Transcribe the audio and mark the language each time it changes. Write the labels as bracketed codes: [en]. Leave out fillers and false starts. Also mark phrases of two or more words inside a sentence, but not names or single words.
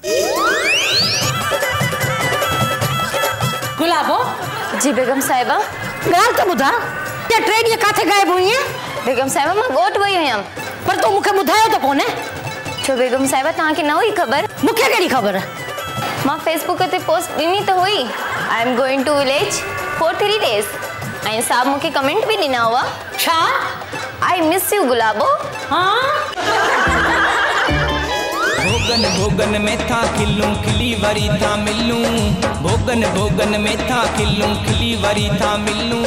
[sd] गुलाबो जी बेगम साहिबा। ॻाल्हि त ॿुधा, ते 3 ॾींहं काथे गायब हुई हैं? बेगम साहिबा मां ॻोठ वई हुयमि। पर तूं मूंखे ॿुधायो त कोन्हे। छो बेगम साहिबा तव्हांखे न हुई ख़बर? मूंखे कहिड़ी ख़बर? मां फेसबुक ते पोस्ट ॾिनी त हुई [en] I am going to village for 3 days [sd] ऐं साहब मूंखे कमेंट बि ॾिना हुआ। छा? [en] I miss you Gulabo. [sd] हाँ भोगन भोगन में था खिलूं खिली वरी था मिलूं। भोगन भोगन में था खिलूं खिली वरी था मिलूं।